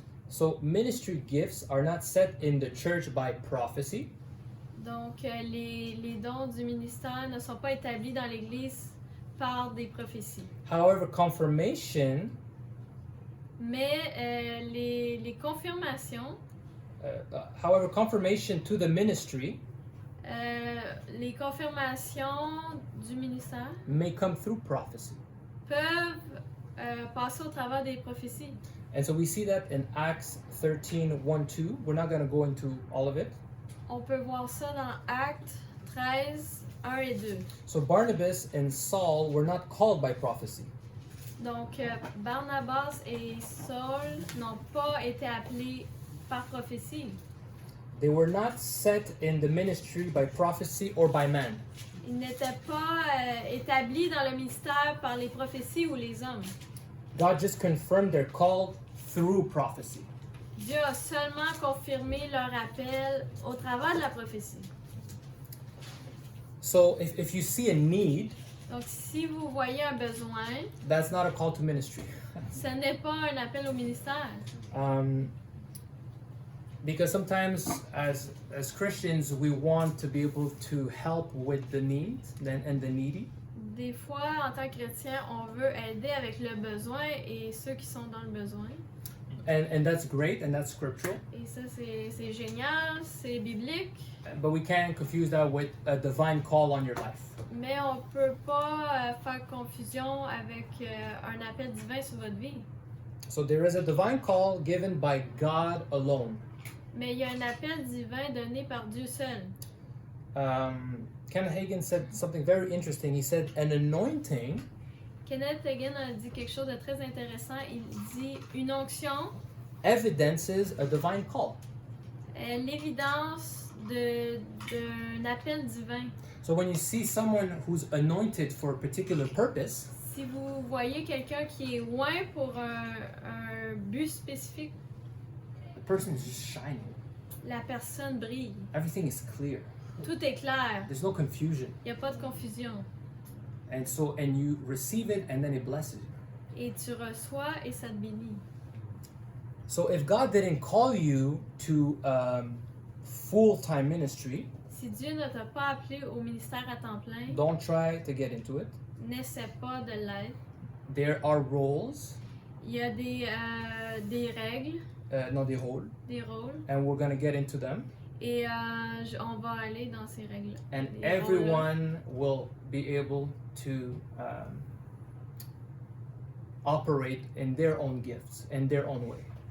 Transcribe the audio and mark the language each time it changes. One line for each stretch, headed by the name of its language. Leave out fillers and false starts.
English: So ministry gifts are not set in the church by prophecy.
French: Donc, les dons du ministère ne sont pas établis dans l'Église par des prophéties.
English: However, confirmation,
French: Mais les confirmations,
English: confirmation to the ministry
French: les confirmations du ministère
English: may come through prophecy.
French: peuvent passer au travers des prophéties.
English: And so we see that in Acts 13, 1, 2. We're not going to go into all of it.
French: On peut voir ça dans Actes 13, 1 et 2.
English: So Barnabas and Saul were not called by prophecy.
French: Donc, Barnabas et Saul n'ont pas été appelés par prophétie.
English: They were not set in the ministry by prophecy or by man.
French: Ils n'étaient pas établis dans le ministère par les prophéties ou les hommes.
English: God just confirmed their call through prophecy.
French: Dieu a seulement confirmé leur appel au travers de la prophétie.
English: So if you see a need,
French: Donc, si vous voyez un besoin,
English: that's not a call to ministry.
French: ce n'est pas un appel au ministère.
English: Because sometimes as Christians, we want to be able to help with the needs and the needy.
French: Des fois, en tant que chrétien, on veut aider avec le besoin et ceux qui sont dans le besoin.
English: And that's great, and that's scriptural.
French: Et ça, c'est génial, c'est biblique.
English: But we can't confuse that with a divine call on your life.
French: Mais on peut pas faire confusion avec un appel divin sur votre vie.
English: So there is a divine call given by God alone.
French: Mais il y a un appel divin donné par Dieu seul.
English: Kenneth Hagin said something very interesting. He said, an anointing
French: Kenneth Hagin a dit quelque chose de très intéressant. Il dit une onction
English: evidences a divine call.
French: est l'évidence d'un appel divin.
English: So when you see someone who's anointed for a particular purpose,
French: Si vous voyez quelqu'un qui est loin pour un but spécifique,
English: the person is just shining.
French: la personne brille.
English: Everything is clear.
French: Tout est clair.
English: There's no confusion.
French: Il n'y a pas de confusion.
English: And you receive it and then it blesses you.
French: Et tu reçois et ça te bénit.
English: So if God didn't call you to full-time ministry,
French: Si Dieu ne t'a pas appelé au ministère à temps plein,
English: don't try to get into it.
French: n'essaie pas de l'être.
English: There are roles,
French: Il y a des règles,
English: not the role,
French: des rôles,
English: and we're going to get into them.
French: et on va aller dans ces règles.
English: And
French: Des rôles-là.
English: everyone will be able to operate in their own gifts, in their own way.